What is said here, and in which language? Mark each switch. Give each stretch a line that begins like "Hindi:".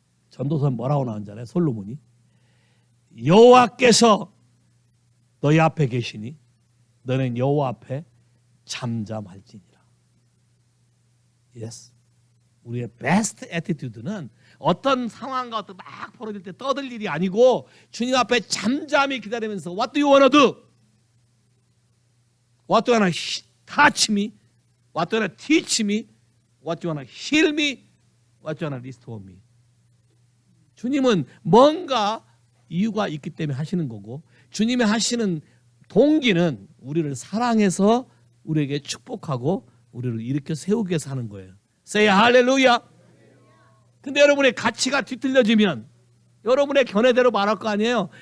Korean: 전도서는 뭐라고 나오잖아요. 솔로몬이 여호와께서 너희 앞에 계시니 너는 여호와 앞에 잠잠할지니라.
English: Yes.
Korean: 우리의 베스트 애티튜드는 어떤 상황과 어떤 막 벌어질 때 떠들 일이 아니고 주님 앞에 잠잠히 기다리면서
English: What do you want to do? What do you want to touch me? What do you want to teach me? What do you want to heal me? What do you want to restore me?
Korean: 주님은 뭔가 이유가 있기 때문에 하시는 거고 주님의 하시는 동기는 우리를 사랑해서 우리에게 축복하고 우리를 일으켜 세우기 위해서 하는 거예요. Say 할렐루야. 근데 여러분의 가치가 뒤틀려지면 여러분의 견해대로 말할 거 아니에요.